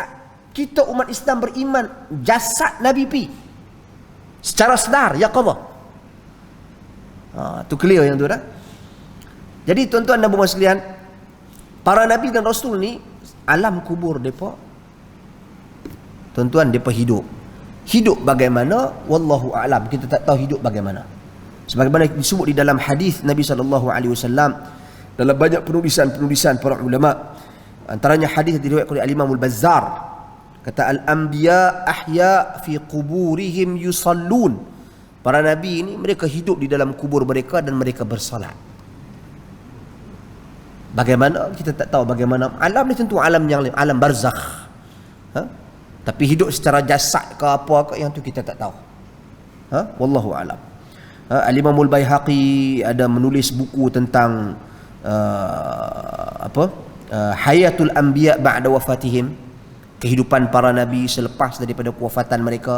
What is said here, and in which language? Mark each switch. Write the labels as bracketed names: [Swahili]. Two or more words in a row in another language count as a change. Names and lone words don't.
[Malay] Kita umat Islam beriman jasad Nabi pi secara sedar, yaqadhah. Tu clear yang tu dah. Jadi tuan-tuan dan puan-puan sekalian, para nabi dan rasul ni alam kubur depa, tuan-tuan, depa hidup bagaimana [Arabic] والله أعلم, [Malay] kita tak tahu hidup bagaimana. Sebagaimana disebut di dalam hadis Nabi SAW dalam banyak penulisan para ulama, antaranya hadis diriwayatkan oleh Al-Imam Al-Bazzar. [Arabic] Kata الأنبياء أحياء في قبورهم يصلون. [Malay] Para nabi ini mereka hidup di dalam kubur mereka dan mereka bersalat. Bagaimana? Kita tak tahu bagaimana. Alam ni tentu alam yang lain, alam barzakh. Tapi hidup secara jasad ke apa ke, yang tu kita tak tahu. [Arabic] والله أعلم. [Malay] Al-Imam Al-Baihaqi ada menulis buku tentang [Arabic] حياة الأنبياء بعد وفاتهم, [Malay] kehidupan para nabi selepas daripada kewafatan mereka.